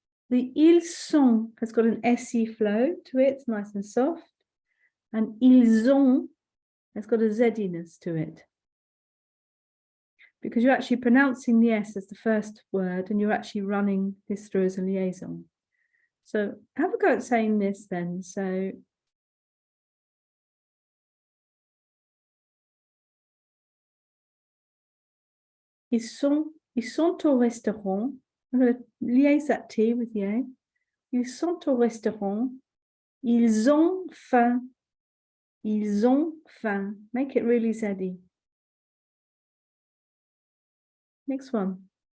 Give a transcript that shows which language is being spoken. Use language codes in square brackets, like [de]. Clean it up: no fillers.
[en] The ils sont has got an SE flow to it, it's nice and soft. And ils ont has got a Z-iness to it. Because you're actually pronouncing the S as the first word and you're actually running this through as a liaison. So have a go at saying this then. [fr] So ils sont au restaurant. [en] I'm going to liaise that T with the A. [fr] Ils sont au restaurant. Ils ont faim. Ils ont faim. [en] Make it really zaddy. Next one.